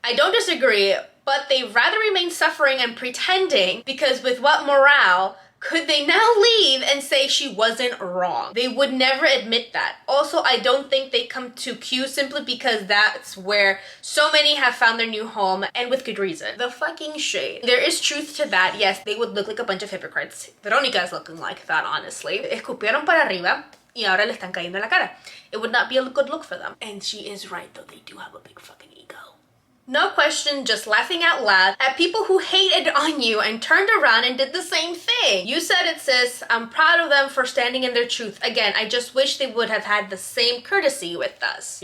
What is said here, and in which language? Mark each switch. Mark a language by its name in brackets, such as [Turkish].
[English] I don't disagree, but they rather remain suffering and pretending because with what morale could they now leave and say she wasn't wrong? They would never admit that. Also, I don't think they come to Q simply because that's where so many have found their new home, and with good reason. The fucking shade. There is truth to that. Yes, they would look like a bunch of hypocrites. Veronica's looking like that, honestly. [Spanish] Escupieron para arriba y ahora le están cayendo en la cara. [English] It would not be a good look for them. And she is right, though. They do have a big fucking ego. No question, just laughing out loud at people who hated on you and turned around and did the same thing. You said it, sis. I'm proud of them for standing in their truth. Again, I just wish they would have had the same courtesy with us.